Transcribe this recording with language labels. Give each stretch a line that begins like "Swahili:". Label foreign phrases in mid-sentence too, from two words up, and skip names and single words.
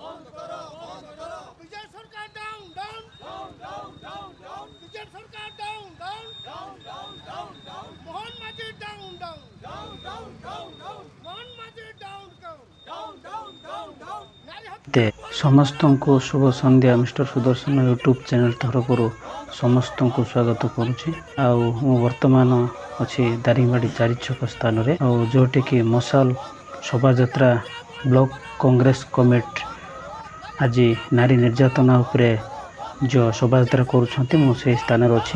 English: Bijay Sarkar down down, Bijay Sarkar down down, Mohan Majhi down Mohan Majhi down.
Odia: নারী তে ସମସ୍ତଙ୍କୁ ଶୁଭ ସନ୍ଧ୍ୟା। ମିଷ୍ଟର ସୁଦର୍ଶନ ୟୁଟ୍ୟୁବ୍ ଚ୍ୟାନେଲ୍ ତରଫରୁ ସମସ୍ତଙ୍କୁ ସ୍ୱାଗତ କରୁଛି। ଆଉ ମୁଁ ବର୍ତ୍ତମାନ ଅଛି ଦାରିଙ୍ଗବାଡ଼ି ଚାରିଛକ ସ୍ଥାନରେ, ଆଉ ଯେଉଁଠିକି ମଶାଲ ଶୋଭାଯାତ୍ରା ବ୍ଲକ କଂଗ୍ରେସ କମିଟି ଆଜି ନାରୀ ନିର୍ଯାତନା ଉପରେ ଯେଉଁ ଶୋଭାଯାତ୍ରା କରୁଛନ୍ତି, ମୁଁ ସେହି ସ୍ଥାନରେ ଅଛି।